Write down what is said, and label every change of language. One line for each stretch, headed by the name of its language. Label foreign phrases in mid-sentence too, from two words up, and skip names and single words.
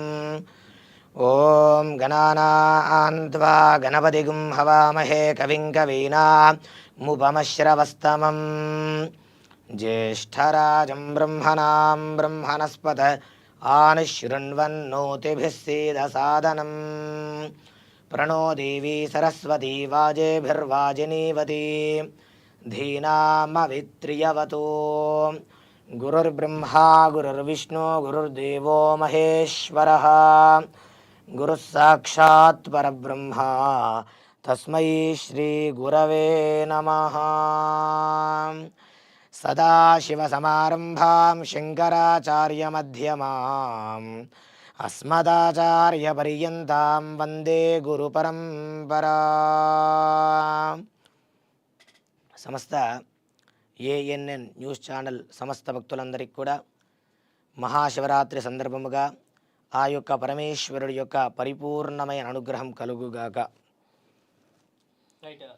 Sanskrit: ఓం గణానాన్త్వా గణపతిగుం హవామహే కవిం కవీనాముపమశ్రవస్తమం జ్యేష్ఠరాజం బ్రహ్మణాం బ్రహ్మణస్పత ఆనుశృण्वन्नोतिभिः सीदसादनं प्रणो देवी सरस्वती वाजेभिर्वाजिनीवती धीनामवित्रियवतो. गुरुर्ब्रह्मा गुरुर्विष्णु गुरुर्देवो महेश्वरः. गुरुः साक्षात् परब्रह्मा तस्मै श्रीगुरवे नमः. सदाशिवसमारम्भां शङ्कराचार्यमध्यमाम् अस्मदाचार्यपर्यन्तां वन्दे गुरुपरम्परा.
Telugu: సమస్త ఏఎన్ఎన్ న్యూస్ ఛానల్ సమస్త భక్తులందరికీ కూడా మహాశివరాత్రి సందర్భముగా ఆ యొక్క పరమేశ్వరుడి యొక్క పరిపూర్ణమైన అనుగ్రహం కలుగుగాక. రైట్.